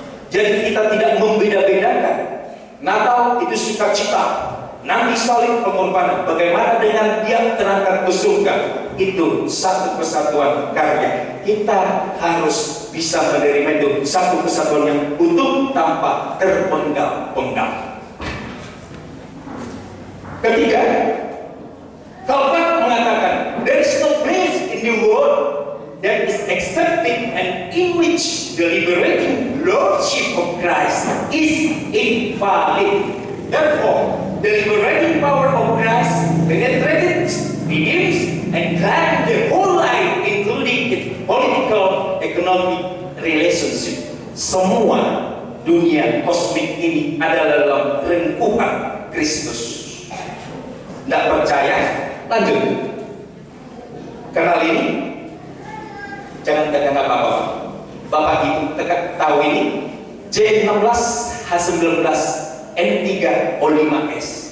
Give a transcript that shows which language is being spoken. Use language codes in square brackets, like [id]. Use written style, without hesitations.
[id] Jadi kita tidak membeda-bedakan. Natal itu sukacita, nanti salib pengorbanan. Bagaimana dengan dia terangkat ke surga? Itu satu kesatuan karya. Kita harus bisa menerima itu satu kesatuan yang utuh tanpa terpenggal-penggal. Ketiga, Calvin mengatakan [en] there is no place in the world that is accepting and in which the liberating lordship of Christ is invalid. Therefore, the liberating power of Christ penetrated, redeems, and guides the whole life, including its political, economic relationship. [id] Semua dunia kosmik ini adalah dalam rengkuhan Kristus. Tidak percaya? Lanjut. Kenal ini? Jangan katakan apa-apa. Bapak Ibu tahu ini? J16 H19 N3 O5S.